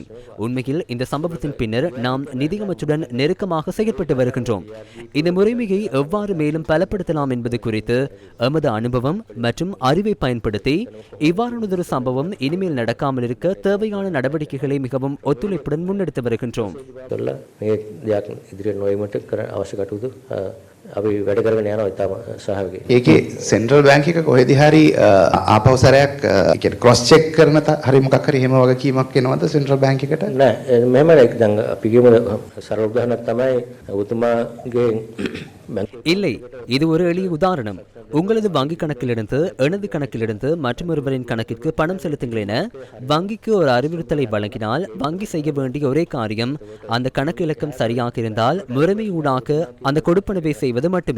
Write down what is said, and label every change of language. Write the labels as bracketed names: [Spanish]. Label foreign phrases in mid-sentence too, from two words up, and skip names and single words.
[Tamil] உண்மையில் இந்த சம்பவத்தின் பின்னர் நாம் நிதியமைச்சுடன் நெருக்கமாக செயற்பட்டு வருகின்றோம். இந்த முறைமையை எவ்வாறு மேலும் பலப்படுத்தலாம் என்பது குறித்து எமது அனுபவம் மற்றும் அறிவை பயன்படுத்தி இவ்வாறானதொரு சம்பவம் இனிமேல் நடக்காமல் இருக்க தேவையான நடவடிக்கைகளை மிகவும் ஒத்துழைப்புடன் முன்னெடுத்து வருகின்றோம். [Sinhala] අපි වැඩ කරගෙන යනවා ඉතාම සහායකයි. ඒකේ [English] central bank [Sinhala] එක කොහෙදි හරි ආපහු සැරයක් කියන්නේ [English] cross check [Sinhala] කරන හරි මොකක් හරි එහෙම වගකීමක් එනවද [English] central bank [Sinhala] එකට? නෑ මෙහෙම නෑ. දැන් අපි කියමු සරල උදාහරණයක් තමයි ඔබතුමාගේ [Tamil] இல்லை, இது ஒரு எளிய உதாரணம். உங்களது வங்கி கணக்கிலிருந்து எனது கணக்கிலிருந்து மற்றொருவரின் கணக்கிற்கு பணம் செலுத்துங்கள் என வங்கிக்கு ஒரு அறிவுறுத்தலை வழங்கினால் வங்கி செய்ய வேண்டிய ஒரே காரியம் அந்த கணக்கு இலக்கம் சரியாக இருந்தால் முறைமையூடாக அந்த கொடுப்பனவை செய்வது மட்டுமே.